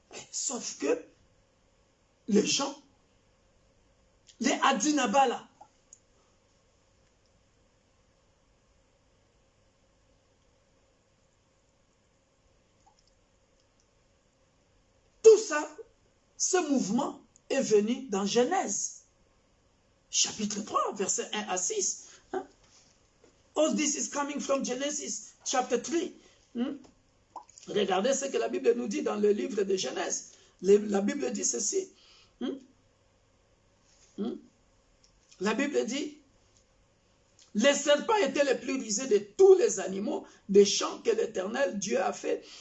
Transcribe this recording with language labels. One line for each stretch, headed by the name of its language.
French: Sauf que les gens, les Adinabala, tout ça, ce mouvement est venu dans Genèse, chapitre 3, versets 1 à 6. Hein?
English: All this is coming from Genesis, chapter 3.
French: Regardez ce que la Bible nous dit dans le livre de Genèse. La Bible dit ceci. La Bible dit, les serpents étaient les plus rusés de tous les animaux des champs que l'Éternel Dieu a fait.